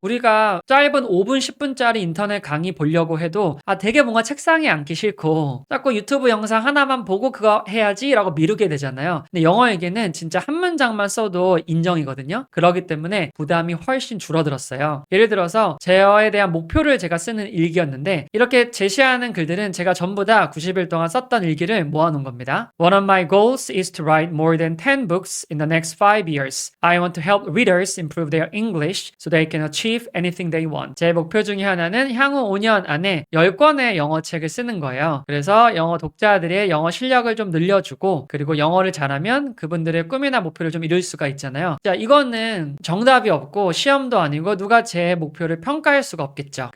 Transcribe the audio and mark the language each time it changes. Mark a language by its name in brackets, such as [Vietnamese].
[Korean] 우리가 짧은 5분 10분짜리 인터넷 강의 보려고 해도 되게 뭔가 책상에 앉기 싫고 자꾸 유튜브 영상 하나만 보고 그거 해야지 라고 미루게 되잖아요. 근데 영어에게는 진짜 한 문장만 써도 인정이거든요. 그렇기 때문에 부담이 훨씬 줄어들었어요. 예를 들어서 제어에 대한 목표를 제가 쓰는 일기였는데 이렇게 제시하는 글들은 제가 전부 다 90일 동안 썼던 일기를 모아놓은 겁니다. [English] One of my goals is to write more than 10 books in the next 5 years. I want to help readers improve their English so they can achieve anything they want. [Korean] 제 목표 중에 하나는 향후 5년 안에 10권의 영어 책을 쓰는 거예요. 그래서 영어 독자들의 영어 실력을 좀 늘려주고 그리고 영어를 잘하면 그분들의 꿈이나 목표를 좀 이룰 수가 있잖아요. 자, 이거는 정답이 없고 시험도 아니고 누가 제 목표를 평가할 수가 없겠죠.